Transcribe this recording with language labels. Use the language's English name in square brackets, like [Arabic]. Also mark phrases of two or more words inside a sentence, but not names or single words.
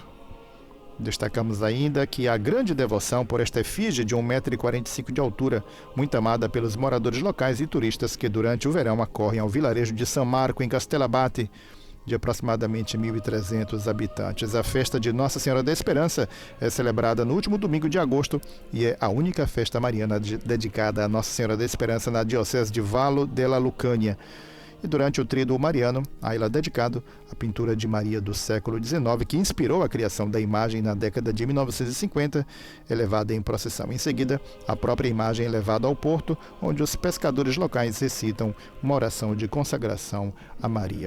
[Portuguese] Destacamos ainda que a grande devoção por esta efígie de 1,45 m de altura, muito amada pelos moradores locais e turistas que durante o verão acorrem ao vilarejo de São Marco, em Castellabate, de aproximadamente 1.300 habitantes. A festa de Nossa Senhora da Esperança é celebrada no último domingo de agosto e é a única festa mariana dedicada a Nossa Senhora da Esperança na diocese de Vallo della Lucania. E durante o tríduo mariano, a ela dedicado a pintura de Maria do século XIX, que inspirou a criação da imagem na década de 1950, é levada em procissão. Em seguida, a própria imagem é levada ao porto, onde os pescadores locais recitam uma oração de consagração a Maria.